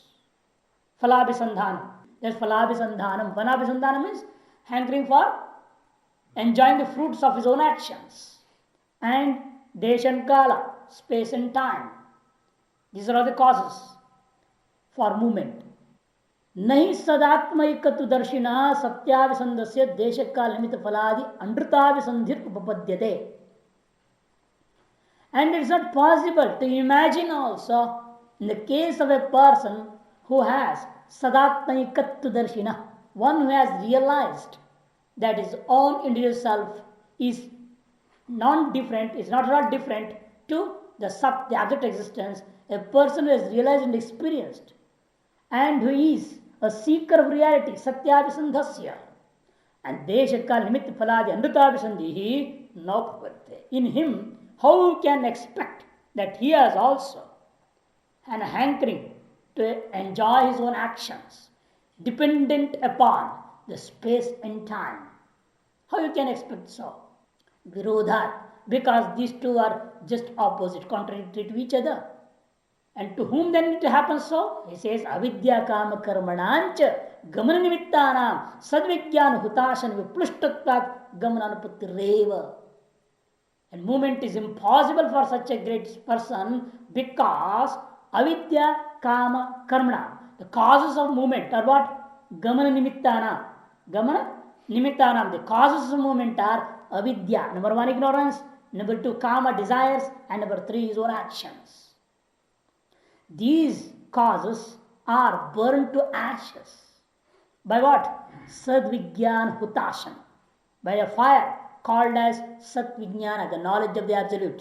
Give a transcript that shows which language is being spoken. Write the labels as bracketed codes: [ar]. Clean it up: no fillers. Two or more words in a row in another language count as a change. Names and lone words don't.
[sa] Falabhisandhanam. [en] There's falabhisandhanam. Falabhisandhanam means hankering for enjoying the fruits of his own actions. And desh and kala, space and time. These are all the causes for movement. [sa] Nahi sadatmaikatu darshina satyavisandasya deshakal nimita faladi anritavisandhir upapadyate. [en] And it's not possible to imagine also in the case of a person who has [sa] sadatmaikattu darshina, [en] one who has realized that his own individual self is non-different, is not different to the sat, the absolute existence, a person who has realized and experienced, and who is a seeker of reality, satyabhisandhasya, and [sa] deshakal nimitta phaladi anrutabhisandhihi nopavarte. [en] In him, how you can expect that he has also an hankering to enjoy his own actions, dependent upon the space and time? How you can expect so? Virodhat, because these two are just opposite, contradictory to each other. And to whom then it happens so? He says, [sa] avidya kama karmanancha gamana nimittanam sadvigyan hutashan viplushtatvat gamananupattireva. [en] And movement is impossible for such a great person because [sa] avidya kama karmana. [en] The causes of movement are what? [sa] Gamana nimittanam. Gamana nimittanam. [en] The causes of movement are avidya. Number one, ignorance. Number two, [sa] kama, [en] desires. And number three is our actions. These causes are burned to ashes. By what? [sa] Sadvigyan hutashan. [en] By a fire called as Satvijnana, the knowledge of the Absolute.